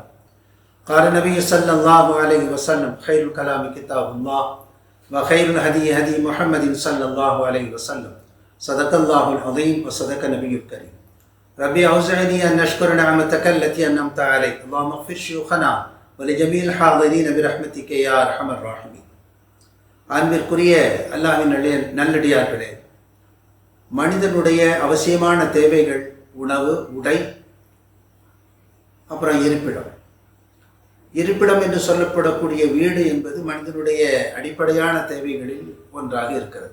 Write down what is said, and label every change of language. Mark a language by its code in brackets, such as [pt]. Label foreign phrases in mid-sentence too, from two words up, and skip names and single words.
[ar] قال النبي صلى الله عليه وسلم خير الكلام كتاب الله وخير الهدي هدي محمد صلى الله عليه وسلم. صدق الله العظيم وصدق النبي الكريم. ربي أوزعني أن نشكر نعمتك التي أنعمت علي. اللهم اغفر شيوخنا ولجميع الحاضرين برحمتك يا أرحم الراحمين. [ta] அன்பிற்குரிய அல்லாஹ்வின் நல்லடியார்களே, மனிதனுடைய அவசியமான தேவைகள் உணவு, உடை, அப்புறம் இருப்பிடம் என்று சொல்லப்படக்கூடிய வீடு என்பது மனிதனுடைய அடிப்படையான தேவைகளில் ஒன்றாக இருக்கிறது.